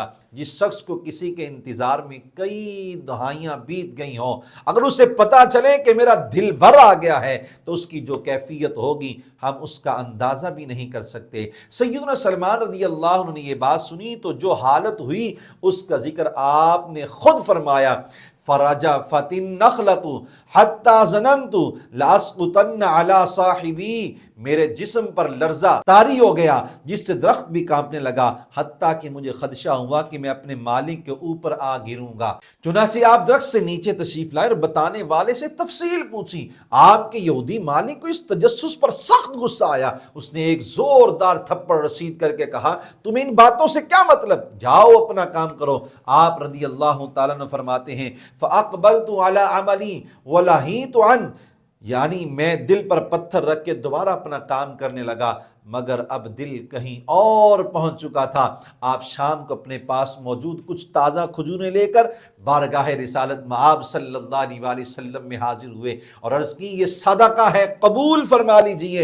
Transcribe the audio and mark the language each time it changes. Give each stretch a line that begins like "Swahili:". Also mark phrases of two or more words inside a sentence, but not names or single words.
Urdu: جس شخص کو کسی کے انتظار میں کئی دہائیاں بیت گئی ہوں، اگر اسے پتہ چلے کہ میرا دل بھر آ گیا ہے تو اس کی جو کیفیت ہوگی ہم اس کا اندازہ بھی نہیں کر سکتے۔ سیدنا سلمان رضی اللہ عنہ نے یہ بات سنی تو جو حالت ہوئی اس کا ذکر آپ نے خود فرمایا
Arabic: فرجفت النخلۃ حتی ظننت لاسقطن علی صاحبی،
Urdu: میرے جسم پر لرزہ طاری ہو گیا جس سے درخت بھی کانپنے لگا، حتیٰ کہ مجھے خدشہ ہوا کہ میں اپنے مالک کے اوپر آ گروں گا۔ چنانچہ آپ درخت سے نیچے تشریف لائے اور بتانے والے سے تفصیل پوچھی۔ آپ کے یہودی مالک کو اس تجسس پر سخت غصہ آیا، اس نے ایک زوردار تھپڑ رسید کر کے کہا تمہیں ان باتوں سے کیا مطلب، جاؤ اپنا کام کرو۔ آپ رضی اللہ تعالیٰ عنہ فرماتے ہیں
Arabic: فَأَقْبَلْتُ عَلَىٰ عَمَلِي وَلَهِيتُ عَنْ،
Urdu: یعنی میں دل پر پتھر رکھ کے دوبارہ اپنا کام کرنے لگا، مگر اب دل کہیں اور پہنچ چکا تھا۔ آپ شام کو اپنے پاس موجود کچھ تازہ کھجوریں لے کر بارگاہ رسالت مآب صلی اللہ علیہ وآلہ وسلم میں حاضر ہوئے اور عرض کی یہ صدقہ ہے، قبول فرما لیجئے۔